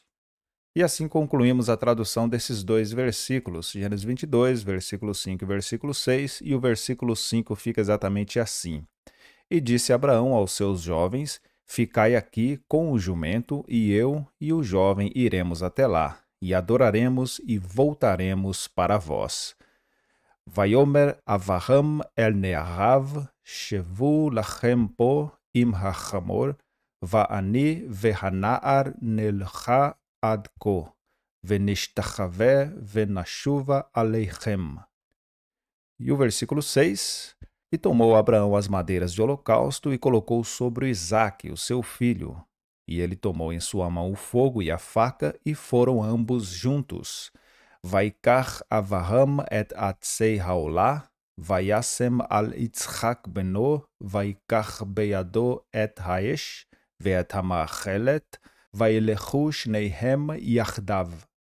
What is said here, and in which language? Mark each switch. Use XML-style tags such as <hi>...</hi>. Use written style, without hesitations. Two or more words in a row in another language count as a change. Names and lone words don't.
<pt>E assim concluímos a tradução desses dois versículos, Gênesis 22, versículo 5 e versículo 6, e o versículo 5 fica exatamente assim. E disse Abraão aos seus jovens, ficai aqui com o jumento, e eu e o jovem iremos até lá, e adoraremos e voltaremos para vós.</pt> <he>ויאמר אברהם אל נעריו, שבו לכם פה עם החמור, ואני והנער נלכה עד כה, ונשתחווה ונשובה עליכם.</he> <pt>E o versículo 6, e tomou Abraão as madeiras de holocausto e colocou sobre o Isaque, o seu filho. E ele tomou em sua mão o fogo e a faca, e foram ambos juntos.</pt> <he>ויקח אברהם את עצי העלה, וישם על יצחק בנו, ויקח בידו את האש, ואת המאכלת, וילכו שניהם יחדיו.</he>